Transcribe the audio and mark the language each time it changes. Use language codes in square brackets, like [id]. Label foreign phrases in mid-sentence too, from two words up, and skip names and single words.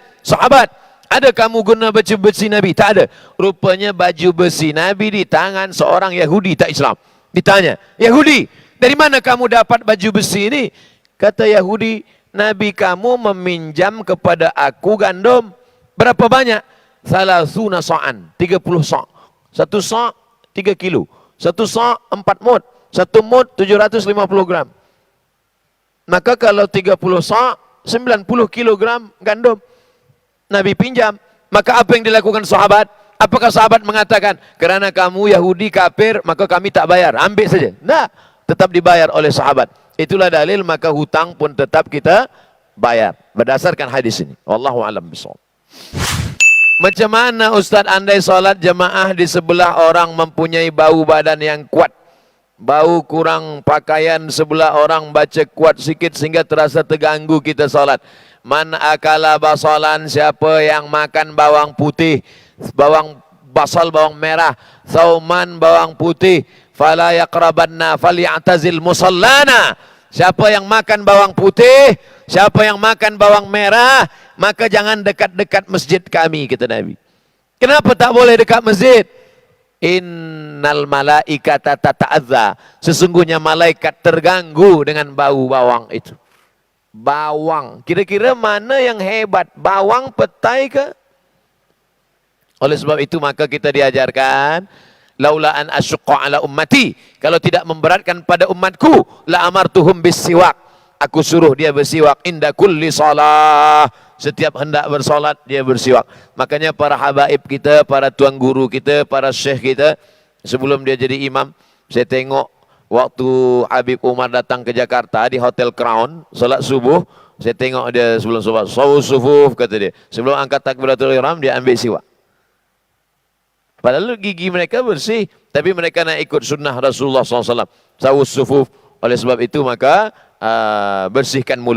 [ms] Sahabat, ada kamu guna baju besi Nabi? Tak ada. Rupanya baju besi Nabi di tangan seorang Yahudi tak Islam. Ditanya, Yahudi, dari mana kamu dapat baju besi ini? Kata Yahudi, Nabi kamu meminjam kepada aku gandum. Berapa banyak? [ar] ثلاثون صاعا، 30 صاع'. [ms] Satu sa' 3 kilo. Satu sa' 4 mud. Satu mud 750 gram. Maka kalau 30 sa' 90 kilogram gandum. Nabi pinjam. Maka apa yang dilakukan sahabat? Apakah sahabat mengatakan, kerana kamu Yahudi kafir, maka kami tak bayar, ambil saja? Nah, tetap dibayar oleh sahabat. Itulah dalil, maka hutang pun tetap kita bayar. Berdasarkan hadis ini. [ar] والله أعلم بالصواب. [ms] Macam mana Ustaz andai solat jemaah di sebelah orang mempunyai bau badan yang kuat? Bau kurang pakaian sebelah orang baca kuat sikit sehingga terasa terganggu kita solat. [ar] من أكل بصلا, [ms] siapa yang makan bawang putih, bawang basal, bawang merah, sauman, bawang putih, [ar] فلا يقربن فليعتزل مصلانا. [ms] Siapa yang makan bawang putih, siapa yang makan bawang merah, maka jangan dekat-dekat masjid kami, kata Nabi. Kenapa tak boleh dekat masjid? [ar] إن الملائكة تتأذى, [ms] sesungguhnya malaikat terganggu dengan bau bawang itu. Bawang, kira-kira mana yang hebat, bawang petai ke? Oleh sebab itu maka kita diajarkan, [ar] لولا أن أشق على أمتي, [ms] kalau tidak memberatkan pada umatku, [ar] لأمرتهم بالسواك, [ms] aku suruh dia bersiwak [ar] عند كل صلاة, [ms] setiap hendak bersolat dia bersiwak. Makanya para habaib kita, para tuan guru kita, para syekh kita, sebelum dia jadi imam, saya tengok waktu Habib Umar datang ke Jakarta di Hotel Crown, solat subuh, saya tengok dia sebelum solat, [ar] سووا صفوف, [ms] kata dia, sebelum angkat takbiratul ihram dia ambil siwak. Padahal gigi mereka bersih, tapi mereka nak ikut sunnah Rasulullah SAW, [ar] سووا صفوف. [ms] Oleh sebab itu maka bersihkan mulut.